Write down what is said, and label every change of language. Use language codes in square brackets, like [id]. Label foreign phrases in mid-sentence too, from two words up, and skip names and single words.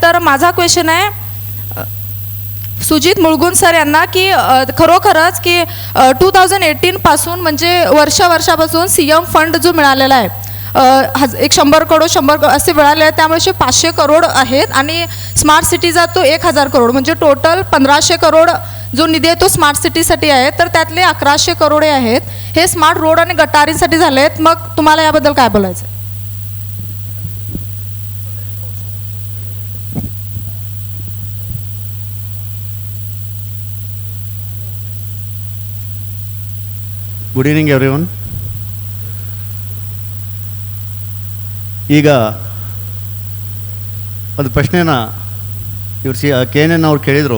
[mr] तर माझा क्वेश्चन आहे सुजित मुळगुण सर यांना की खरोखरच की 2018 पासून म्हणजे वर्षापासून CM फंड जो मिळालेला आहे 100 करोड 100 असे मिळाले आहेत. त्यामुळे 500 करोड आहेत आणि स्मार्ट सिटीचा तो 1000 करोड म्हणजे टोटल 1500 करोड जो निधी आहे तो स्मार्ट सिटीसाठी आहे. तर त्यातले 1100 करोड आहेत हे [en] smart road [mr] आणि गटारींसाठी झाले आहेत. मग तुम्हाला याबद्दल काय बोलायचं आहे? [en] good evening everyone. [kn] ಈಗ ಒಂದು ಪ್ರಶ್ನೆನ ಇವ್ರು KNN ಅವ್ರು ಕೇಳಿದರು.